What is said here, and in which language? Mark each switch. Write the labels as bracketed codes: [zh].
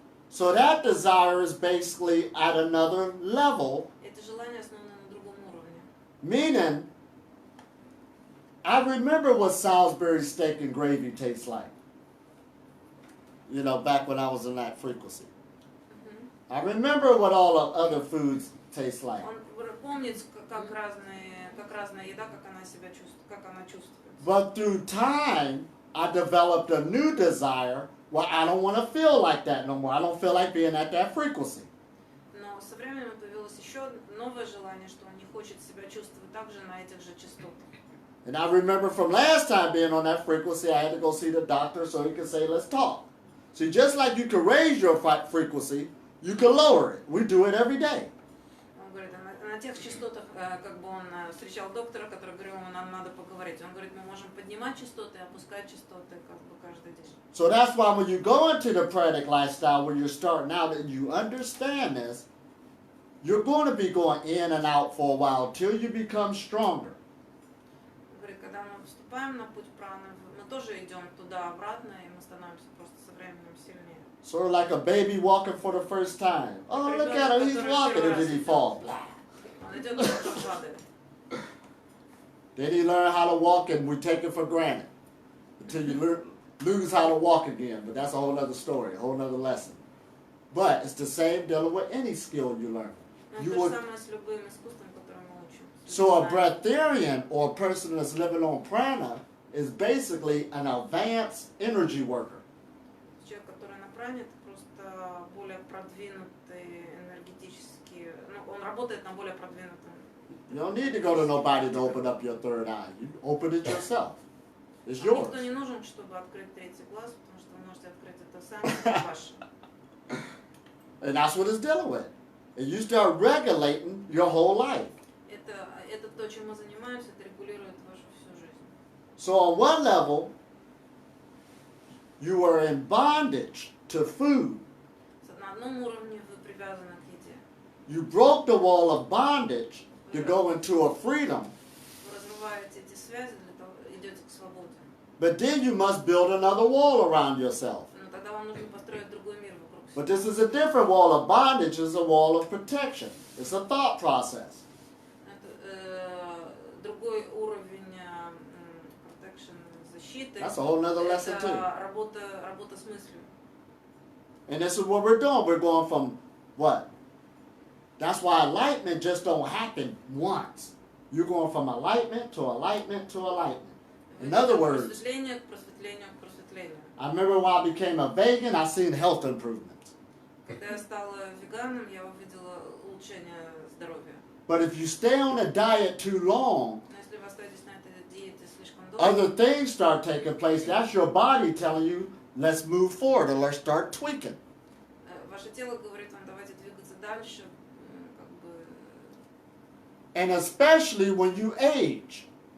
[en] So that desire is basically at another level, [ru] Это желание основано на другом уровне. [en] meaning, I remember what Salisbury steak and gravy tastes like. You know, back when I was in that frequency. I remember what all the other foods taste like. [ru] Он помнит, как разная еда, как она себя чувствует, как она чувствует. [en] But through time, I developed a new desire. Well, I don't want to feel like that no more. I don't feel like being at that frequency. [ru] Но со временем появилось еще новое желание, что он не хочет себя чувствовать также на этих же частотах. [en] And I remember from last time being on that frequency, I had to go see the doctor so he could say, let's talk. See, just like you can raise your frequency, you can lower it. We do it every day. [ru] Он говорит, на тех частотах, как бы он встречал доктора, который говорил ему, нам надо поговорить. Он говорит, мы можем поднимать частоты и опускать частоты как бы каждый день. [en] So that's why when you go into the pranic lifestyle, when you're starting out and you understand this, you're going to be going in and out for a while till you become stronger. [ru] Он говорит, когда мы вступаем на путь праны, мы тоже идем туда-обратно, и мы становимся просто со временем сильнее. [en] Sort of like a baby walking for the first time. Oh, look at him, he's walking, and then he falls. [ru] Он идет, и потом падает. [en] Then he learn how to walk, and we take it for granted until you lose how to walk again. But that's a whole other story, a whole other lesson. But it's the same dealing with any skill you learn. [ru] Но [en] You [ru] то же [en] would, [ru] самое с любым искусством, которое мы учим. [en] so a breatharian or a person that's living on prana is basically an advanced energy worker. [ru] Человек, который на пране, это просто более продвинутый энергетический работает на более продвинутом. [en] You don't need to go to nobody to open up your third eye. You open it yourself. It's [ru] Вам [en] yours. [ru] никто не нужен, чтобы открыть третий глаз, потому что вы можете открыть это сами, это ваше. [en] And that's what it's dealing with. And you start regulating your whole life. [ru] Это то, чем мы занимаемся, это регулирует вашу всю жизнь. [en] So on one level, you are in bondage to food. [ru] На одном уровне вы привязаны к еде. [en] You broke the wall of bondage to go into a freedom. [ru] Вы разрываете эти связи, идете к свободе. [en] But then you must build another wall around yourself. [ru] Но тогда вам нужно построить другой мир вокруг себя. [en] But this is a different wall of bondage. It's a wall of protection. It's a thought process. [ru] Это другой уровень [en] protection, [ru] защиты. [en] That's a whole nother lesson too. [ru] Это работа с мыслью. [en] And this is what we're doing. We're going from what? That's why enlightenment just don't happen once. You're going from enlightenment to enlightenment to enlightenment. In other words, [ru] Просветление к просветлению к просветлению. [en] I remember when I became a vegan, I seen health improvements. [ru] Когда я стала веганом, я увидела улучшение здоровья. [en] But if you stay on a diet too long, [ru] Но если вы остаетесь на этой диете слишком [en] other [ru] долго, [en] things start taking place. That's your body telling you, let's move forward or let's start tweaking. [ru] ваше тело говорит вам, давайте двигаться дальше, как бы, [en] And especially when you age.